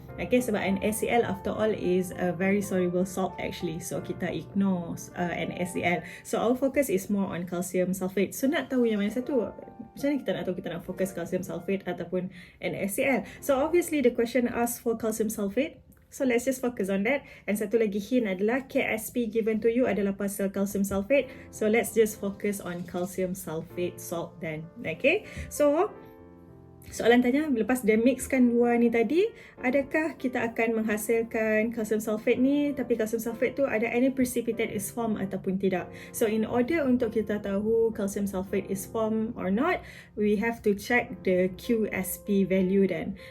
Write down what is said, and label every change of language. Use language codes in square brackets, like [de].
[en] Okay, [ms] sebab [en] NaCl after all is a very soluble salt actually. So [ms] kita [en] ignore NaCl. So our focus is more on calcium sulfate. [ms] So nak tahu yang mana satu? Macam mana kita nak tahu kita nak fokus calcium sulfate ataupun NaCl? [en] So obviously the question asks for calcium sulfate. So let's just focus on that. And [ms] satu lagi [en] hint [ms] adalah [en] KSP given to you [ms] adalah pasal [en] calcium sulfate. So let's just focus on calcium sulfate salt then. [ms] Okay, so soalan tanya, lepas dia mixkan dua ni tadi, adakah kita akan menghasilkan calcium sulfate ni, tapi calcium sulfate tu ada [en] any precipitate is formed [ms] ataupun tidak. [en] So in order [ms] untuk kita tahu [en] calcium sulfate is formed or not, we have to check the QSP value then.